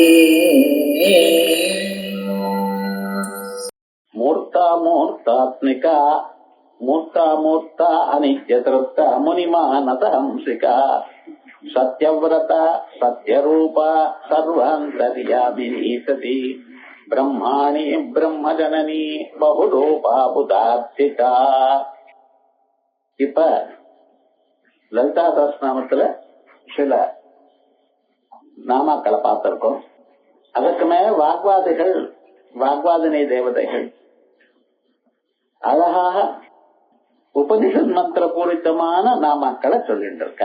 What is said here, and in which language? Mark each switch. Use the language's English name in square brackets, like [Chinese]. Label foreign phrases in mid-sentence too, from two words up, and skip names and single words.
[Sanskrit] मूर्ता मूर्तात्मिका मूर्ता मूर्ता अनित्यतृप्ता मुनिमानत हंसिका सत्यव्रता सत्यरूपा सर्वान्तर्यामिनी सती ब्रह्माणि ब्रह्मजननी बहुरूपा बुधार्थिका. [Tamil] இப்ப லலிதா சஹஸ்ரநாமத்துல சில நாமாக்களை பார்த்திருக்கோம். அதற்கு மேல வாக்வாதினி தேவதைகள் அழகாக உபனிஷத் மந்திர பூரித்தமான நாமாக்களை சொல்லிட்டு இருக்கா.